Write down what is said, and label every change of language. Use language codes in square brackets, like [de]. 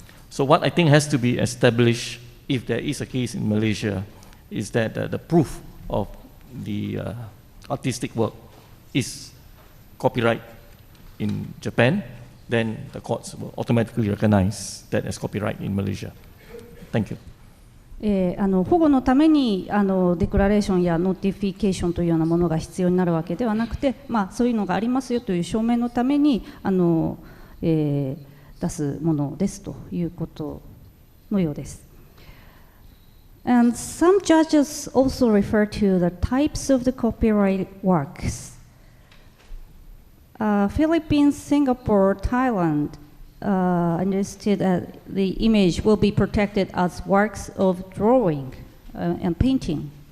[en] So what I think has to be established, if there is a case in Malaysia, is that the proof of the artistic work is copyright in Japan, then the courts will automatically recognize that as copyright in Malaysia. Thank you. [ja] 保護のためにデクラレーションやノーティフィケーションというようなものが必要になるわけではなくて、そういうのがありますよという証明のために出すものですということのようです。 [en] And some judges also refer to the types of the copyright works. Philippines, Singapore, Thailand understood that the image will be protected as works of drawing and painting.